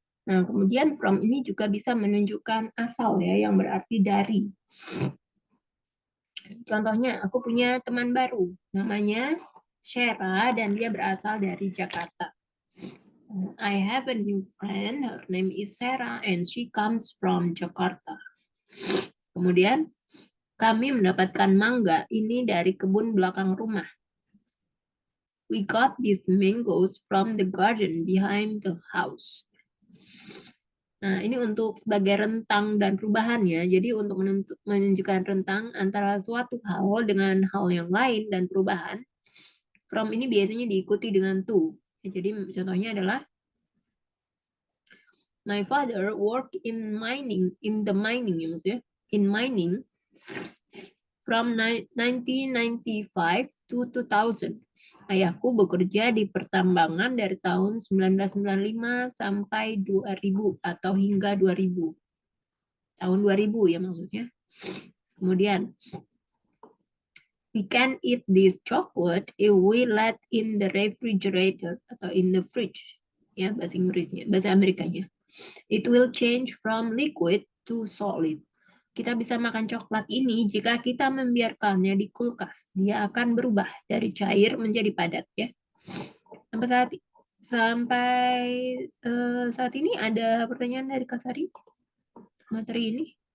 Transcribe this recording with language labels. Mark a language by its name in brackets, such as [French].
[Indonesian] Nah, kemudian from ini juga bisa menunjukkan asal ya, yang berarti dari. Contohnya, aku punya teman baru, namanya Shera, dan dia berasal dari Jakarta. [English] I have a new friend, her name is Sarah, and she comes from Jakarta. [Indonesian] Kemudian, kami mendapatkan mangga ini dari kebun belakang rumah. [English] We got these mangoes from the garden behind the house. [Indonesian] Nah, ini untuk sebagai rentang dan perubahan ya. Jadi untuk menunjukkan rentang antara suatu hal dengan hal yang lain dan perubahan, from ini biasanya diikuti dengan to. Jadi contohnya adalah [English] my father work in the mining [Indonesian] ya maksudnya. [English] In mining, From 1995 to 2000. [Indonesian] Ayahku bekerja di pertambangan dari tahun 1995 sampai 2000 atau hingga 2000. Tahun 2000 ya maksudnya. Kemudian, [English] we can eat this chocolate if we let in the refrigerator [Indonesian] atau [English] in the fridge. [Indonesian] Ya, bahasa Inggrisnya, bahasa Amerikanya. [English] It will change from liquid to solid. [Indonesian] Kita bisa makan coklat ini jika kita membiarkannya di kulkas. Dia akan berubah dari cair menjadi padat ya. Sampai saat ini ada pertanyaan dari Kasari materi ini.